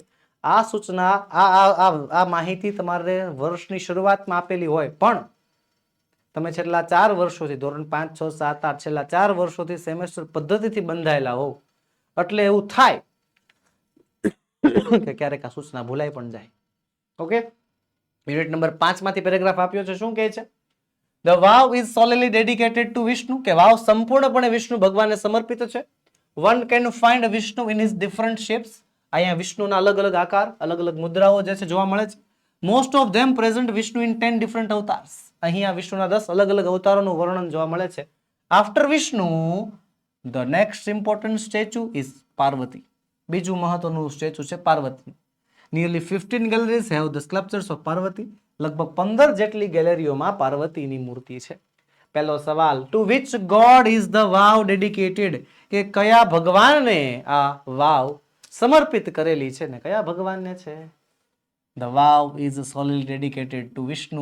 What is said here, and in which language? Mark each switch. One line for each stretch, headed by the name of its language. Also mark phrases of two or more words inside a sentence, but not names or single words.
Gujarati: આ સૂચના આ માહિતી તમારે વર્ષની શરૂઆતમાં આપેલી હોય, પણ તમે છેલ્લા 4 વર્ષોથી ધોરણ 5, 6, 7, 8 છેલ્લા 4 વર્ષોથી સેમેસ્ટર પદ્ધતિથી બંધાયેલા હોવ એટલે એવું થાય કે ક્યારેક આ સૂચના ભૂલાઈ પણ જાય. ઓકે,
English: unit number
Gujarati: 5 માંથી પેરેગ્રાફ આપ્યો છે. શું કહે છે?
English: The vow is solely dedicated to Vishnu,
Gujarati: કે વાવ સંપૂર્ણપણે વિષ્ણુ ભગવાનને સમર્પિત છે.
English: One can find Vishnu in his different shapes.
Gujarati: અહીંયા વિષ્ણુના અલગ અલગ આકાર, અલગ અલગ મુદ્રાઓ જે છે જોવા મળે છે.
English: Most of them present Vishnu in 10 different avatars.
Gujarati: અહીંયા વિષ્ણુના 10 અલગ અલગ અવતારોનું વર્ણન જોવા મળે છે.
English: After Vishnu, the next important statue is Parvati.
Gujarati: બીજું મહત્વનું સ્ટેચ્યુ છે પાર્વતી.
English: Nearly 15 galleries have the sculptures of Parvati.
Gujarati: લગભગ 15 જેટલી ગેલેરીઓમાં પાર્વતીની મૂર્તિ છે. પહેલો સવાલ,
English: to which god is the vav dedicated,
Gujarati: કે કયા ભગવાનને આ વાવ સમર્પિત કરેલી છે ને કયા ભગવાનને છે?
English: the vav is solely dedicated to Vishnu.